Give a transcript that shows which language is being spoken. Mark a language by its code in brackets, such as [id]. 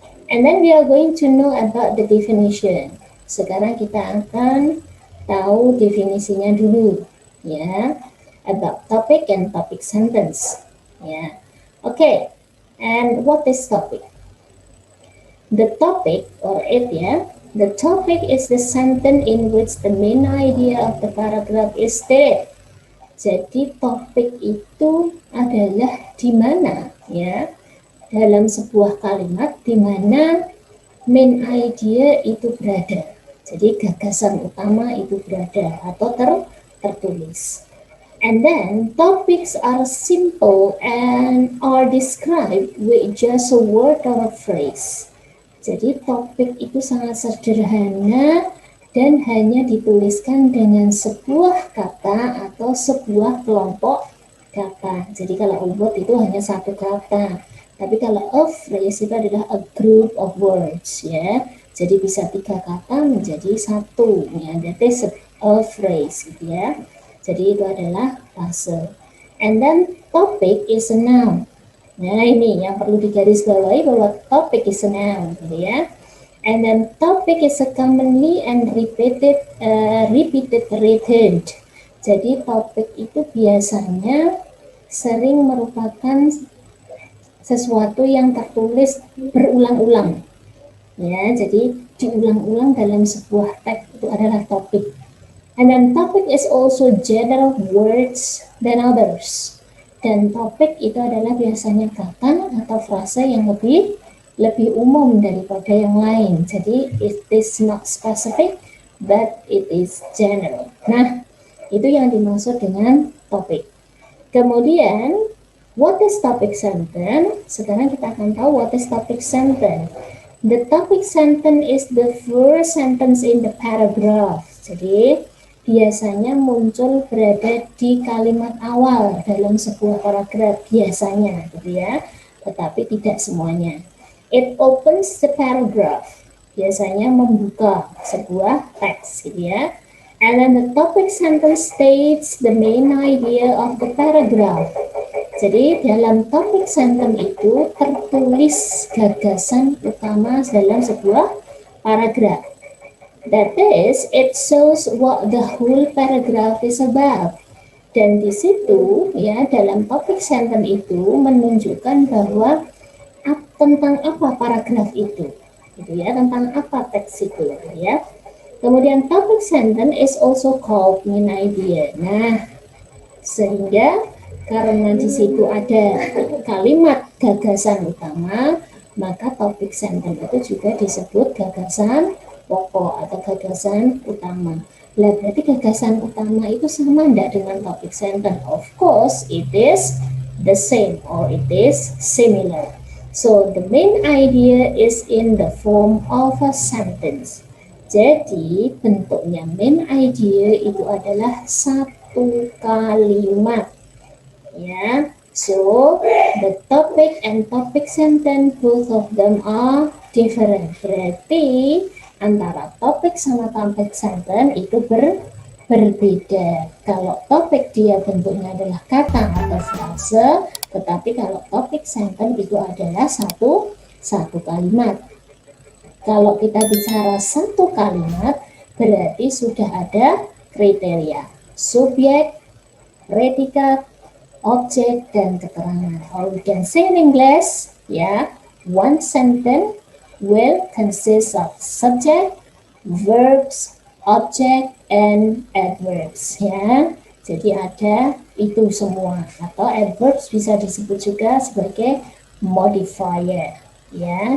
[en] And then we are going to know about the definition. [id] Sekarang kita akan tahu definisinya dulu ya. [en] About topic and topic sentence. Ya. Okay. And what is topic? The topic the topic is the sentence in which the main idea of the paragraph is stated. [id] Jadi topik itu adalah di mana ya dalam sebuah kalimat di mana main idea itu berada. Jadi gagasan utama itu berada atau tertulis. [en] And then topics are simple and are described with just a word or a phrase. [id] Jadi topik itu sangat sederhana dan hanya dituliskan dengan sebuah kata atau sebuah kelompok kata. Jadi kalau [en] a word [id] itu hanya satu kata. Tapi kalau [en] a phrase [id] itu adalah [en] a group of words [id] ya. Jadi bisa 3 kata menjadi satu ya. [en] That is a phrase [id] gitu ya. Jadi itu adalah frase. [en] And then topic is a noun. [id] Nah ini yang perlu digarisbawahi bahwa [en] topic is a noun [id] gitu ya. [en] And then topic is a commonly and repeated written. [id] Jadi topik itu biasanya sering merupakan sesuatu yang tertulis berulang-ulang. Ya, jadi diulang-ulang dalam sebuah teks itu adalah topik. [en] And then topic is also general words than others. [id] Dan topik itu adalah biasanya kata atau frase yang lebih umum daripada yang lain. [en] Jadi it is not specific, but it is general. [id] Nah, itu yang dimaksud dengan topik. [en] Kemudian, what is topic sentence? [id] Sekarang kita akan tahu [en] what is topic sentence. The topic sentence is the first sentence in the paragraph. [id] Jadi, biasanya muncul berada di kalimat awal dalam sebuah paragraf biasanya gitu ya, tetapi tidak semuanya. [en] It opens the paragraph, [id] biasanya membuka sebuah teks gitu ya. [en] And then the topic sentence states the main idea of the paragraph. [id] Jadi dalam topic sentence itu tertulis gagasan utama dalam sebuah paragraf. [en] That is, it shows what the whole paragraph is about. [id] Dan di situ, ya, dalam topic sentence itu menunjukkan bahwa tentang apa paragraf itu, gitu ya, tentang apa teks itu, ya. [en] Kemudian topic sentence is also called main idea. [id] Nah, sehingga karena di situ ada kalimat gagasan utama, maka topic sentence itu juga disebut gagasan pokok atau gagasan utama. Lah berarti gagasan utama itu sama enggak dengan topic sentence? [en] Of course, it is the same or it is similar. So the main idea is in the form of a sentence. [id] Jadi bentuknya main idea itu adalah satu kalimat. Ya. [en] So the topic and topic sentence both of them are different. [id] Berarti antara topik sama topic sentence itu berbeda. Kalau topik dia bentuknya adalah kata atau frase, tetapi kalau topik sentence itu adalah satu kalimat. Kalau kita bicara satu kalimat, berarti sudah ada kriteria. Subjek, predikat, objek, dan keterangan. [en] Or we can say in English, ya, one sentence will consist of subject, verbs, object, and adverbs ya. [id] Jadi ada itu semua, atau adverbs bisa disebut juga sebagai modifier ya.